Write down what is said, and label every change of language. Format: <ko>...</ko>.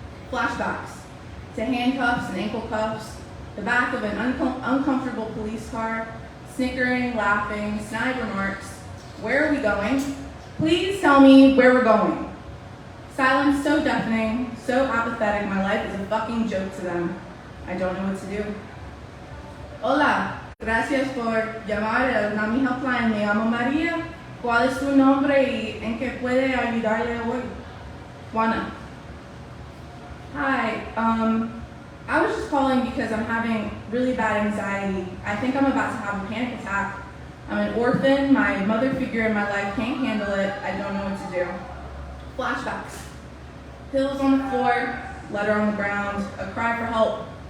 <en>Flashbacks to handcuffs and ankle cuffs, the back of an uncomfortable police car, snickering, laughing, snide remarks. Where are we going? Please tell me where we're going. Silence so deafening, so apathetic, my life is a fucking joke to them. I don't know what to do.</en> <es>Hola, gracias por llamar al NAMI Helpline. Me llamo María. ¿Cuál es tu nombre y en qué puede ayudarle hoy? Juana.</es> <en>Hi, I was just calling because I'm having really bad anxiety. I think I'm about to have a panic attack. I'm an orphan, my mother figure in my life can't handle it, I don't know what to do. Flashbacks. Pills on the floor, letter on the ground, a cry for help.</en>